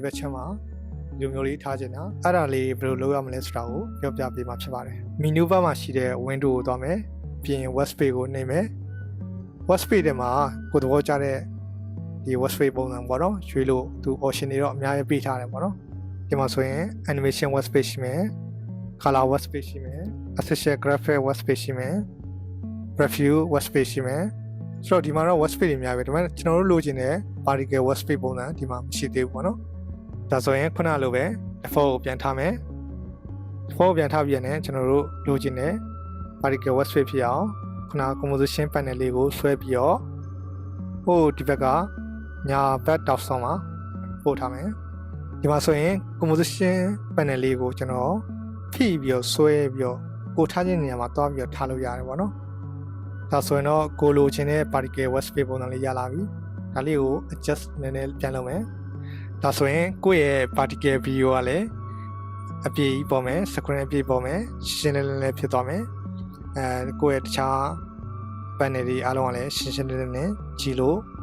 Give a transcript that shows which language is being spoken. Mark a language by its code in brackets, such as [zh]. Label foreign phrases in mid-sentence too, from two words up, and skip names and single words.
[my] က်ချက်မှာဒီလိုမျိုးလေးထားခြင်းနော်အဲ့ဒါလေးဘယ်လိုလုပ်ရမလဲဆိုတာကိုပြောပြပေးမှာဖြစ်ပါတယ် [en] menu bar [my] မှာရှိတဲ့ window ကိုသွားမယ်ပြီးရင် workspace ကိုနှိပ်မယ် workspace ထဲမှာကိုယ်သဘောကျတဲ့ဒီ workspace ပုံစံပေါ့နော်ရွှေလို့သူ option တွေတော့အများကြီးပေးထားတယ်ပေါ့နော်ဒီမှာဆိုရင် [en] animation workspace [my] ရှိမယ် [en] color workspace [my] ရှိမယ် [en] associate graphic workspace [my] ရှိမယ် [en] preview workspace [my] ရှိမယ်ဆိုတော့ဒီမှာတော့ workspace တွေအများပဲဒါပေမဲ့ကျွန်တော်တို့လိုချင်တဲ့ [en] vertical workspace [my] ပုံစံဒီမှာမရှိသေးဘူးပေါ့နော်ဒါဆိုရင်ခုနလိုပဲ default ကိုပြန်ထားမယ် default ပြန်ထားပြီးရင်ကျွန်တော်တို့လိုချင်တဲ့ [en] vertical workspace [my] ဖြစ်အောင်ခုန [en] composition panel [my] လေးကိုဆွဲပြီးတော့ဟိုဒီဘက်ကညာဘက်တော က်ဆောင်မှာပို့ထားမယ်ဒီမှာဆိုရင် [en] composition panel [my] လေးကိုကျွန်တော်ဖိပြီးတော့ဆွဲပြီးတော့ကိုထားခြင်းနေရာမှာတွားပြီးတော့ထားလို့ရတယ်ပေါ့နော်ဒါဆိုရင်တော့ကိုလိုချင်တဲ့ [en] particle workspace [my] ပုံစံလေးရလာပြီဒါလေးကို adjust နည်းနည်းပြန်လုပ်မယ်ဒါဆိုရင်ကိုယ့်ရဲ့ [en] particle video [my] ကလည်းအပြည့်ကြီးပေါ်မယ် screen အပြည့်ပေါ်မယ်ရှင်းလင်းလင်းလေးဖြစ်သွားမယ်ကိုယ့်ရဲ့တခြား panel တွေအားလုံးကလည်းရှင်းရှင်းလင်းလင်းနဲ့ကြည့်လို့